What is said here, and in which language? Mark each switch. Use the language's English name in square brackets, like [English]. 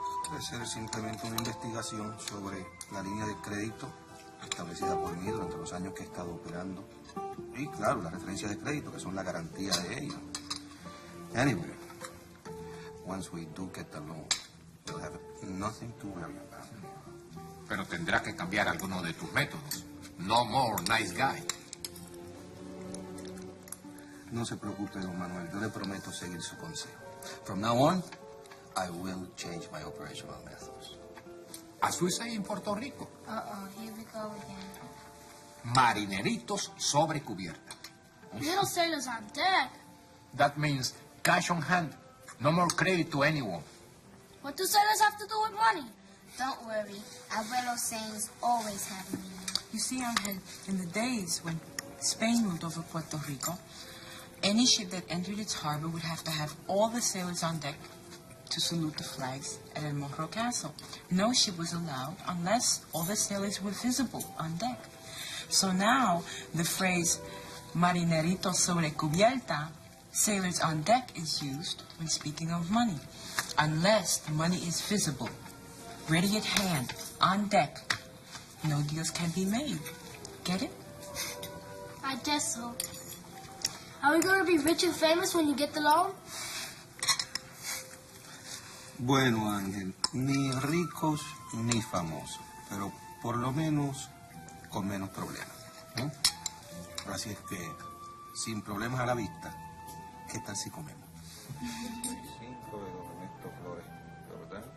[Spanish] Debe ser simplemente una investigación sobre la línea de crédito establecida por mí durante los años que he estado operando. Y claro, las referencias de crédito, que son la garantía de ello. [English] Anyway, once we do get the loan, we'll have nothing to worry about. [Spanish] Pero tendrás que cambiar alguno de tus métodos. [English] No more nice guy. [Spanish] No se preocupe, don Manuel. Yo le prometo seguir su consejo. [English] From now on, I will change my operational methods. As we say in Puerto Rico, Uh-oh, here we go again. [Spanish] marineritos sobre cubierta. [English] Little sailors on deck. That means cash on hand. No more credit to anyone. What do sailors have to do with money? Don't worry. Abuelo's sayings always have meaning. You see, Angel, in the days when Spain ruled over Puerto Rico, any ship that entered its harbor would have to have all the sailors on deck to salute the flags at El Morro Castle. No ship was allowed unless all the sailors were visible on deck. So now the phrase [Spanish] marineritos sobre cubierta, [English] sailors on deck, is used when speaking of money. Unless the money is visible, ready at hand, on deck, no deals can be made. Get it? I guess so. Are we going to be rich and famous when you get the loan? [Spanish] Bueno, Ángel, ni ricos ni famosos, pero por lo menos con menos problemas. ¿Eh? Así es que, sin problemas a la vista, ¿qué tal si comemos? 5 de Don Ernesto Flores, ¿verdad?